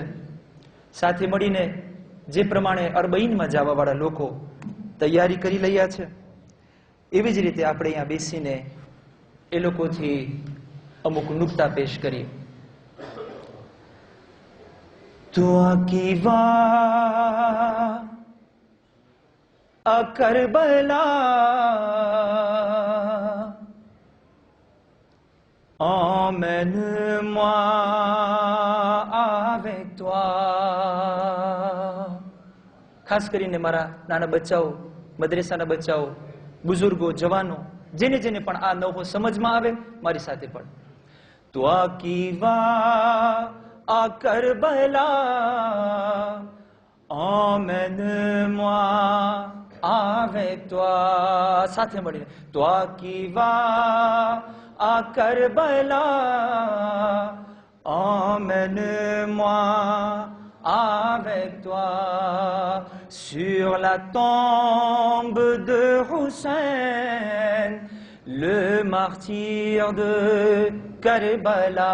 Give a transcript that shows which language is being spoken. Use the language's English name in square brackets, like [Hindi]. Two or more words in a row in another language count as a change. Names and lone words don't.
[Gujarati] સાથે મળીને જે પ્રમાણે અરબઈનમાં જવાવાળા લોકો તૈયારી કરી રહ્યા છે, એવી જ રીતે આપણે અહીંયા બેસીને એ લોકોથી અમુક નુક્તા પેશ કરીએ. [French] તો આકીવા à Karbala, emmène-moi avec toi. [Gujarati] ખાસ કરીને મારા નાના બચ્ચાઓ, મદ્રેસાના બચ્ચાઓ, બુઝુર્ગો, જવાનો, જેને જેને પણ આ નવો સમજમાં આવે, મારી સાથે પણ. [French] toi qui vas à Karbala, emmène-moi avec toi. [Gujarati] સાથે મળીને [French] toi qui vas à Karbala, emmène-moi avec toi. Sur la tombe de Hussein, le martyr de Karbala.